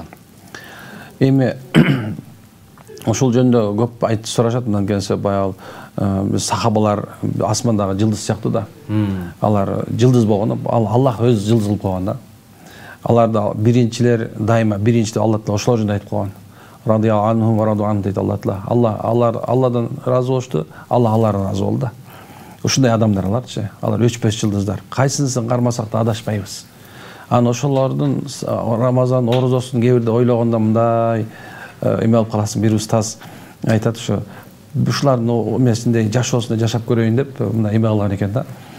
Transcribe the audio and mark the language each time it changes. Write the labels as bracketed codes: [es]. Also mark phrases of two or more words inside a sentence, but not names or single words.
[ky] Эми ошол жөнүндө көп айтып сурашат, мындан келсе баягы биз сахабалар асмандагы жылдыз сыяктуу да. Алар жылдыз болгон, Аллах өз жылдыз кылып койгон да. Аларда биринчилер дайыма биринчи деп Алла Таала ошолор жөнүндө айтып койгон. [ar] رضي الله عنهم ورضوا عنه дейт Алла Таала. [ky] Алладан разы болушту, Алла алардан разы болду да. Ушундай адамдар аларчы, алар өчпөс жылдыздар. Кайсынысын кармасак да адашпайбыз. Анан ошолордун Рамазан орозосун кээ бирде ойлогондо мындай эме болуп каласың. Бир устаз айтат, ушулардын эмесинде жашоосунда жашап көрөйүн деп мындай эме кылган экен да.